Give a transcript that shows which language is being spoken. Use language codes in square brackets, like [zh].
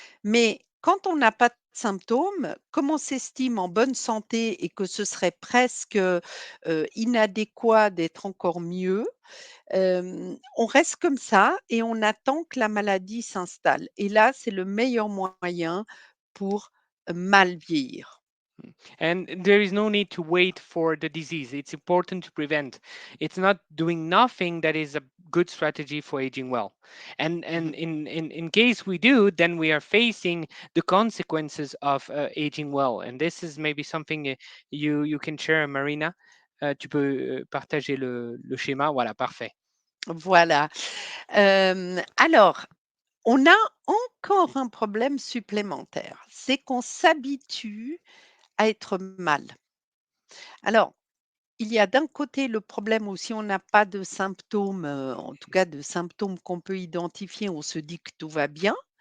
[fr] Mais quand on n'a pas de symptômes, comme on s'estime en bonne santé et que ce serait presque, inadéquat d'être encore mieux, on reste comme ça et on attend que la maladie s'installe et là, c'est le meilleur moyen pour mal vieillir. [en] And there is no need to wait for the disease. It's important to prevent. It's not doing nothing that is a good strategy for aging well. And Mmh. in case we do, then we are facing the consequences of aging well. And this is maybe something you can share, Marina. [fr] Tu peux partager le schéma. Voilà, parfait. Voilà. Alors On a encore un problème supplémentaire, c'est qu'on s'habitue à être mal. Alors, il y a d'un côté le problème où si on n'a pas de symptômes, en tout cas de symptômes qu'on peut identifier, on se dit que tout va bien.